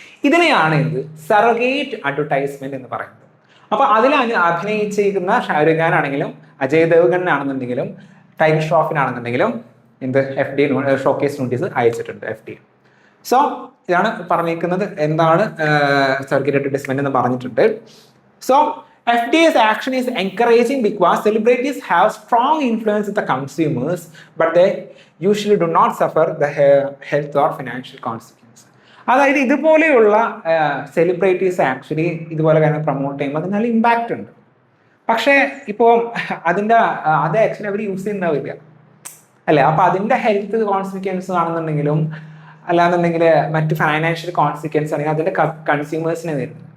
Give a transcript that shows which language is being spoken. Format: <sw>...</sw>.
<ml>ഇതിനെയാണ് surrogate advertisement എന്ന് പറയുന്നത്. അപ്പോൾ അതിൽ അഭിനയിച്ചിരിക്കുന്ന ഷാരൂഖ് ഖാൻ ആണെങ്കിലും അജയ് ദേവ്ഗൺ ആണെന്നുണ്ടെങ്കിലും ടൈഗർ ഷ്രോഫിനാണെന്നുണ്ടെങ്കിലും FDA ഷോക്കേസ് നോട്ടീസ് അയച്ചിട്ടുണ്ട് FDA. സോ ഇതാണ് പറഞ്ഞിരിക്കുന്നത്, എന്താണ് സറോഗേറ്റ് അഡ്വർടൈസ്മെന്റ് എന്ന് പറഞ്ഞിട്ടുണ്ട്.</ml> <en>So FDA's action is encouraging because celebrities have strong influence with the consumers, but they usually do not suffer the health or financial consequences.</en> <ml>അതായത് ഇതുപോലെയുള്ള celebrities actually ഇതുപോലെ കാര്യം പ്രൊമോട്ട് ചെയ്യുമ്പോൾ അതിന് നല്ല ഇമ്പാക്റ്റ് ഉണ്ട്. പക്ഷേ ഇപ്പോൾ അത് ആക്ച്വലി അവർ യൂസ് ചെയ്യുന്നതാവില്ല അല്ലേ. അപ്പൊ അതിന്റെ ഹെൽത്ത് കോൺസിക്വൻസ് ആണെന്നുണ്ടെങ്കിലും അല്ലാന്നുണ്ടെങ്കിൽ മറ്റ് ഫൈനാൻഷ്യൽ കോൺസിക്വൻസ് ആണെങ്കിൽ അതിന്റെ കൺസ്യൂമേഴ്സിനെ വരുന്നത്.</ml>